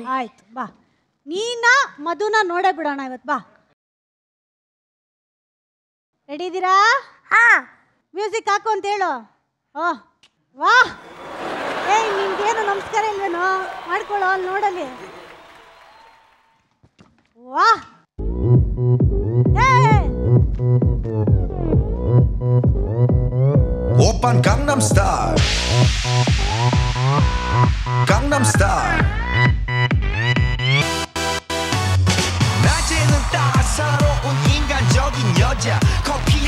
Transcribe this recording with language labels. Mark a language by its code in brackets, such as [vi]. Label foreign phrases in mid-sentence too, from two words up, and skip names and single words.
[kn] ಆಯ್ತು, ಬಾ. ನೀನ ಮಧುನ ನೋಡೇ ಬಿಡೋಣ ಇವತ್ತು, ಬಾ. ರೆಡಿ ಇದ್ದೀರಾ? ಮ್ಯೂಸಿಕ್ ಹಾಕು ಅಂತ ಹೇಳು. ವಾ, ನಿಮ್ಗೇನು ನಮಸ್ಕಾರ ಇಲ್ವೇನೋ? ಮಾಡ್ಕೊಳ್ಳೋ, ಅಲ್ಲಿ ನೋಡಲಿ. ವಾ, [ko] 오빤 강남 스타일 강남 스타일 낮에는 따사로운 인간적인 여자 커피 한